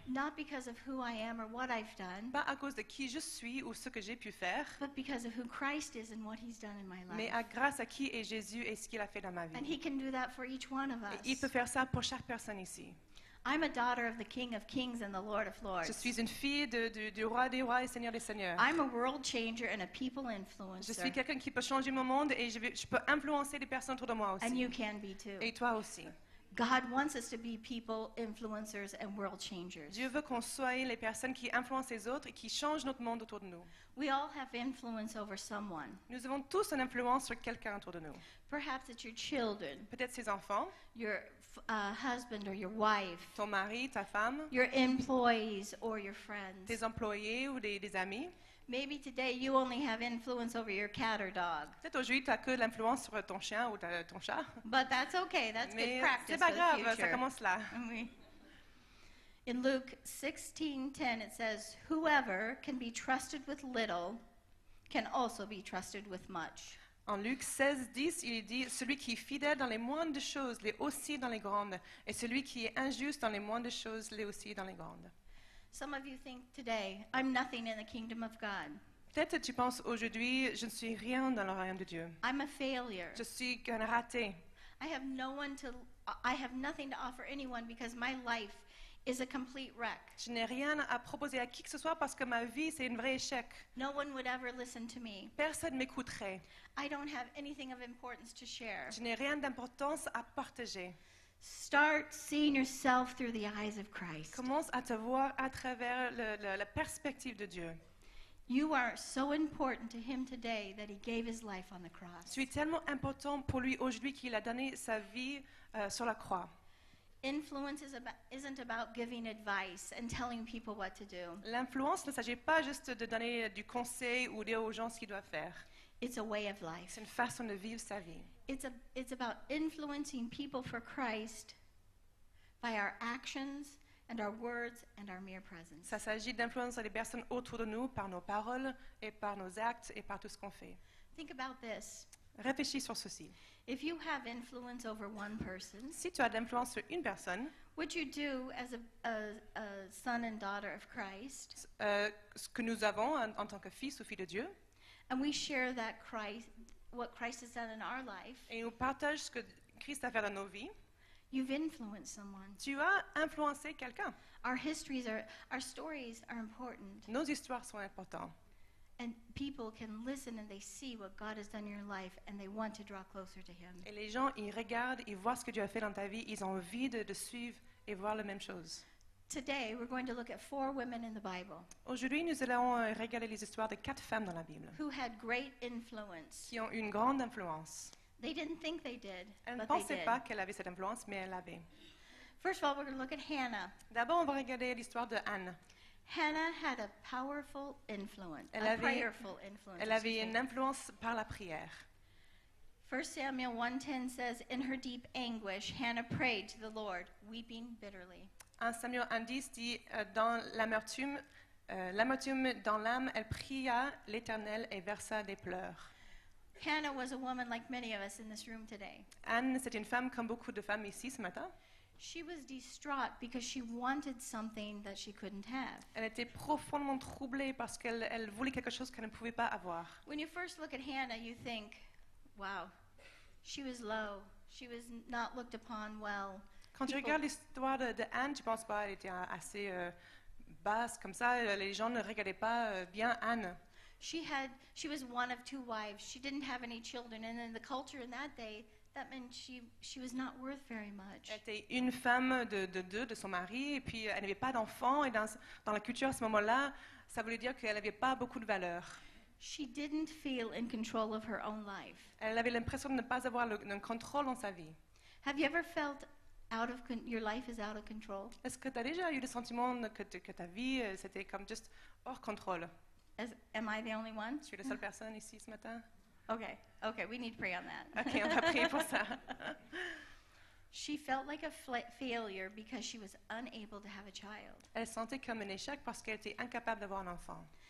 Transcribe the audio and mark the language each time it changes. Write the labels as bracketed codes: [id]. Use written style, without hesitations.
[en] Not because of who I am or what I've done, [fr] Pas à cause de qui je suis ou ce que j'ai pu faire, [en] but because of who Christ is and what he's done in my [fr] mais [en] life. [fr] grâce à qui est Jésus et ce qu'il a fait dans ma vie. [en] And he can do that for each one of [fr] Et il peut [en] us. [fr] faire ça pour chaque personne ici. [en] I'm a daughter of the King of Kings and the Lord of Lords. [fr] Je suis une fille du roi des rois et seigneur des seigneurs. [en] I'm a world changer and a people [fr] Je suis [en] influencer. [fr] quelqu'un qui peut changer mon monde et je peux influencer les personnes autour de moi [en] And [fr] aussi. [en] you can be too. [fr] Et toi aussi. [en] God wants us to be people influencers and world changers. [fr] Dieu veut qu'on soit les personnes qui influencent les autres et qui changent notre monde autour de nous. [en] We all have influence over someone. [fr] Nous avons tous une influence sur quelqu'un autour de nous. [en] Perhaps it's your children, [fr] Peut-être ses enfants, [en] your husband or your wife, [fr] ton mari, ta femme, [en] your employees or your friends. [fr] tes employés ou des amis. [en] Maybe today you only have influence over your cat or dog. [fr] Peut-être aujourd'hui, tu n'as que de l'influence sur ton chien ou ton chat. [en] But that's okay. That's good [fr] Mais [en] practice [fr] c'est pas [en] for the [fr] grave, ça [en] future. [fr] commence là. [en] In Luke 16:10 it says, "Whoever can be trusted with little can also be trusted with much." [fr] En Luc 16:10, il est dit, celui qui est fidèle dans les moindres choses l'est aussi dans les grandes, et celui qui est injuste dans les moindres choses l'est aussi dans les grandes. [en] Some of you think today, "I'm nothing in the kingdom of God. [fr] Peut-être tu penses aujourd'hui, je ne suis rien dans le royaume de Dieu. [en] I'm a failure. [fr] Je suis qu'un raté. [en] I have nothing to offer anyone because my life is a complete wreck. [fr] Je n'ai rien à proposer à qui que ce soit parce que ma vie, c'est un vrai échec. [en] No one would ever listen to me. [fr] Personne ne m'écouterait. [en] I don't have anything of importance to share." [fr] Je n'ai rien d'importance à partager. [en] Start seeing yourself through the eyes of Christ. [fr] Commence à te voir à travers la perspective de Dieu. [en] You are so important to him today that he gave his life on the cross. [fr] Tu es tellement important pour lui aujourd'hui qu'il a donné sa vie sur la croix. [en] Influence isn't about giving advice and telling people what to do. [fr] L'influence ne s'agit pas juste de donner du conseil ou dire aux gens ce qu'ils doivent faire. [en] It's a way of life. [fr] C'est une façon de vivre sa vie. [en] It's about influencing people for Christ by our actions and our words and our mere presence. [fr] Ça s'agit d'influencer les personnes autour de nous par nos paroles et par nos actes et par tout ce qu'on fait. [en] Think about this. [fr] Réfléchis sur ceci. [en] If you have influence over one person, [fr] Si tu as de l'influence sur une personne, [en] what you do as a son and daughter of Christ, [fr] ce que nous avons en tant que fils ou fille de Dieu, [en] and we share what Christ has done in our life, [fr] et nous partageons ce que Christ a fait dans nos vies, [en] You've influenced someone. [fr] Tu as influencé quelqu'un. [en] Our stories are important. [fr] Nos histoires sont importantes. [en] And people can listen and they see what God has done in your life and they want to draw closer to Him. [fr] Et les gens, ils regardent, ils voient ce que Dieu a fait dans ta vie, ils ont envie de suivre et voir la même chose. [en] Today, we're going to look at 4 women in the Bible [fr] Aujourd'hui, nous allons regarder les histoires de 4 femmes dans la Bible [en] who had great influence. [fr] qui ont une grande influence. [en] They didn't think they did, [fr] Elle ne [en] but they [fr] pensait [en] did. [fr] pas qu'elle avait cette influence, mais elle l'avait. [en] First of all, we're going to look at Hannah. [fr] D'abord, on va regarder l'histoire de Anne. [en] Hannah had a powerful influence, [fr] Elle a avait- [en] prayerful influence. [fr] Elle avait [en] excuse [fr] une [en] me. [fr] influence par la prière. [en] 1 Samuel 1:10 says, "In her deep anguish, Hannah prayed to the Lord, weeping bitterly." [fr] 1 Samuel 1,10 dit dans l'amertume dans l'âme, elle pria l'Éternel et versa des pleurs. [en] Hannah was a woman like many of us in this room today. [fr] Anne, c'est une femme comme beaucoup de femmes ici ce matin. [en] She was distraught because she wanted something that she couldn't have. [fr] Elle était profondément troublée parce qu'elle voulait quelque chose qu'elle ne pouvait pas avoir. [en] When you first look at Hannah, you think, wow, she was low. She was not looked upon well. [fr] Quand tu [en] People- [fr] regardes l'histoire de Anne, tu ne penses pas qu'elle était assez basse comme ça. Les gens ne regardaient pas bien Anne. [en] She was one of 2 wives. She didn't have any children, and in the culture in that day, that meant she was not worth very much. [fr] Elle était une femme de deux, de son mari, et puis elle n'avait pas d'enfant. Et dans la culture à ce moment-là, ça voulait dire qu'elle n'avait pas beaucoup de valeur. [en] She didn't feel in control of her own life. [fr] Elle avait l'impression de ne pas avoir le contrôle dans sa vie. [en] Have you ever felt your life is out of control? [fr] Est-ce que tu as déjà eu le sentiment que ta vie, c'était comme juste hors contrôle? [en] Am I the only one? [fr] Je suis la seule personne ici ce matin? [en] Okay, we need to pray on that. [fr] Ok, on va prier pour ça. [en] She felt like a failure because she was unable to have a child. [fr] Elle sentait comme un échec parce qu'elle était incapable d'avoir un enfant.